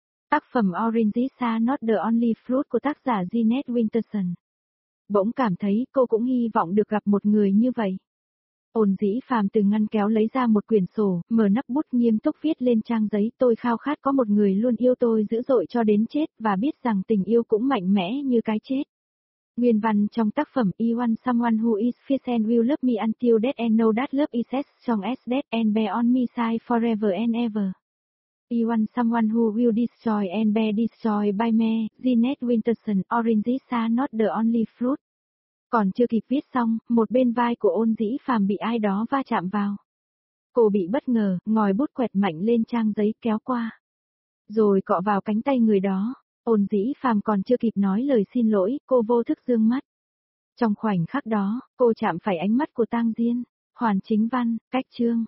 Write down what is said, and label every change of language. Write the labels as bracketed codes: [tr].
[vi] Tác phẩm Oranges Are Not The Only Fruit của tác giả Jeanette Winterson. Bỗng cảm thấy cô cũng hy vọng được gặp một người như vậy. Ôn Dĩ Phàm từ ngăn kéo lấy ra một quyển sổ, mở nắp bút nghiêm túc viết lên trang giấy, tôi khao khát có một người luôn yêu tôi dữ dội cho đến chết, và biết rằng tình yêu cũng mạnh mẽ như cái chết. Nguyên văn trong tác phẩm [en] I want someone who is fierce and will love me until death and know that love is as strong as death and bear on me side forever and ever. I want someone who will destroy and be destroyed by me, Jeanette Winterson, oranges are not the only fruit. [vi] Còn chưa kịp viết xong, một bên vai của Ôn Dĩ Phàm bị ai đó va chạm vào. Cô bị bất ngờ, ngòi bút quẹt mạnh lên trang giấy kéo qua. Rồi cọ vào cánh tay người đó. Ôn Dĩ Phàm còn chưa kịp nói lời xin lỗi, cô vô thức dương mắt. Trong khoảnh khắc đó, cô chạm phải ánh mắt của Tang Diên. Hoàn chính văn, cách chương.